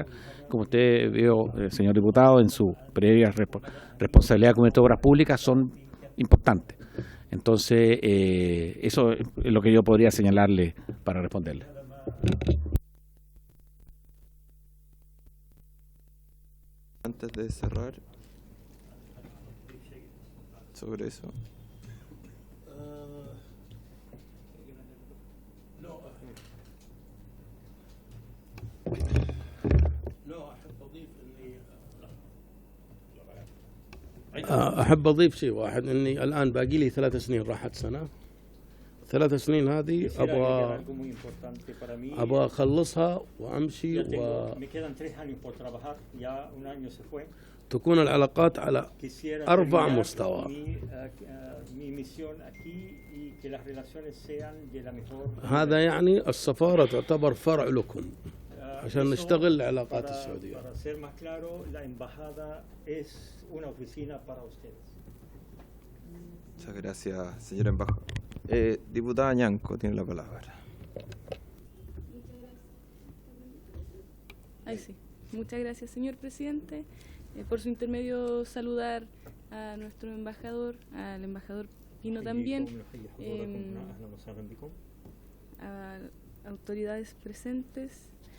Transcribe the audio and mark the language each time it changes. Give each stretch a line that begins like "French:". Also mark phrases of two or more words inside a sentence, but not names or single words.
Spanish: Como usted vio, señor diputado, en su previa responsabilidad como ministro de Obras Públicas, son importantes. Entonces, eso es lo que yo podría señalarle para responderle. Antes de cerrar sobre eso.
Arabic: أحب أضيف شيء واحد، إني الآن باقي لي 3 سنين، راحت سنة. 3 سنين هذه أبغى أخلصها وأمشي تكون العلاقات على أربع مستوى. هذا يعني السفارة تعتبر فرع لكم عشان نشتغل العلاقات السعودية.
Spanish: Muchas gracias, señora embajadora. Diputada Ñanco tiene la palabra. Ahí sí. Muchas gracias, señor presidente. Por su intermedio, saludar a nuestro embajador, al embajador Pino también, a autoridades presentes.